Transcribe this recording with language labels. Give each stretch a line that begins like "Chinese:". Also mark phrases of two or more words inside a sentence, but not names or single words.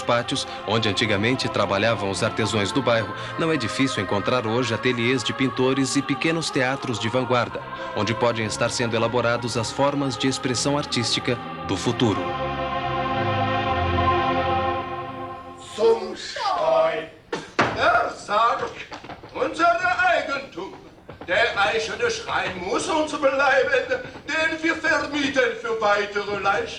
Portuguese: pátios, onde antigamente trabalhavam os artesãos do bairro, não é difícil encontrar hoje ateliês de pintores e pequenos teatros de vanguarda, onde podem estar sendo elaborados as formas de expressão artística do futuro.
German: Zum Steu, der Sarg, unser Eigentum. Der eiserne Schrein muss uns bleiben, den wir vermieten für weitere Leichen.